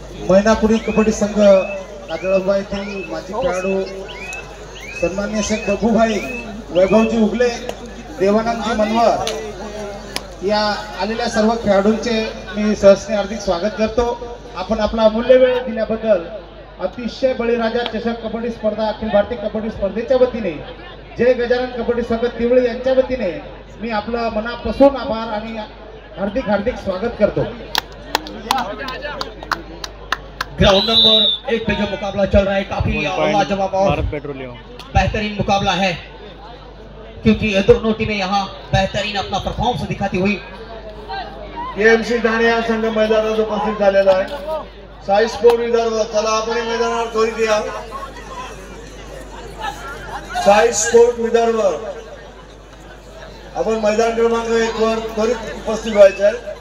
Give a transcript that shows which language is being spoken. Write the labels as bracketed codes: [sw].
[mr] मैनापुरी कबड्डी संघ आदळंबा येथील माजी खेळाडू सन्माननीय शेख बबूभाई वैभवजी उगले, देवानंदजी मनवर या आलेल्या सर्व खेळाडूंचे मी सहर्षाने हार्दिक स्वागत करतो. आपण आपला अमूल्य वेळ दिल्याबद्दल अतिशय बळीराजा चषक कबड्डी स्पर्धा अखिल भारतीय कबड्डी स्पर्धेच्या वतीने जय गजानन कबड्डी संघ तिवळी यांच्या वतीने मी आपलं मनापासून आभार आणि हार्दिक स्वागत करतो. [hi] ग्राउंड नंबर 1 पे जो मुकाबला चल रहा है काफी लाजवाब और बेहतरीन मुकाबला है, क्योंकि ये दोनों टीमें यहाँ बेहतरीन अपना परफॉर्मेंस दिखाती हुई [mr] केएमसी ठाणे हा संघ मैदानात उपस्थित झालेला आहे. साई स्पोर्ट विदर्भ चला आपण मैदानावर त्वरित या. साई स्पोर्ट विदर्भ आपण मैदान क्रमांक 1 वर त्वरित उपस्थित व्हायचं आहे.